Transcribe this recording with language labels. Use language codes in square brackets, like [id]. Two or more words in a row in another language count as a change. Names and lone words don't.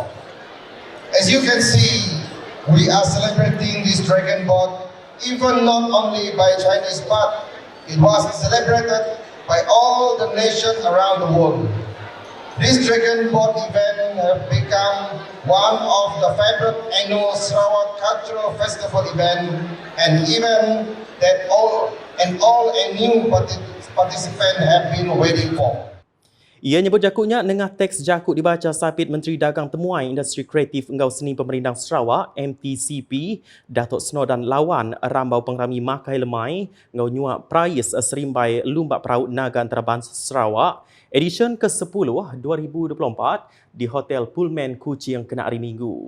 [en] As you can see, we are celebrating this dragon boat even not only by Chinese, but it was celebrated by all the nations around the world. This dragon boat event have become one of the favorite annual Sarawak Cultural Festival event, and even that all new participants have been waiting for. [iba] Ia nyebut jakutnya nengah teks jakut dibaca Sapit Menteri Dagang Temuai Industri Kreatif Engau Seni Pemerindang Sarawak MTCP Datuk Snodan Lawan rambau pengrami makai lemai ngau nyuak prais serimbai Lumbak Perahu Naga Antarabangsa Sarawak edisyen ke-10 2024 di Hotel Pullman Kuching kena hari Minggu.